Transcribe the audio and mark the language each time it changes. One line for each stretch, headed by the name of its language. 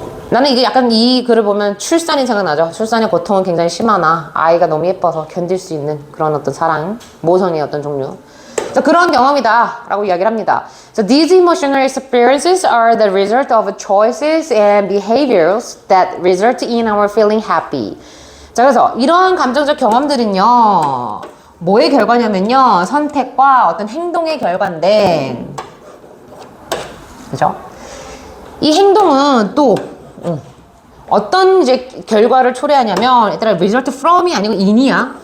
Korean: 나는 이게 약간 이 글을 보면 출산이 생각나죠. 출산의 고통은 굉장히 심하나 아이가 너무 예뻐서 견딜 수 있는 그런 어떤 사랑, 모성의 어떤 종류. 그래서 그런 경험이다 라고 이야기를 합니다.
English: So these emotional experiences are the result of choices and behaviors that result in our feeling happy.
Korean: 자, 그래서 이러한 감정적 경험들은요 뭐의 결과냐면요 선택과 어떤 행동의 결과인데, 그죠? 이 행동은 또 어떤 이제 결과를 초래하냐면 얘들아 result from이 아니고 in이야.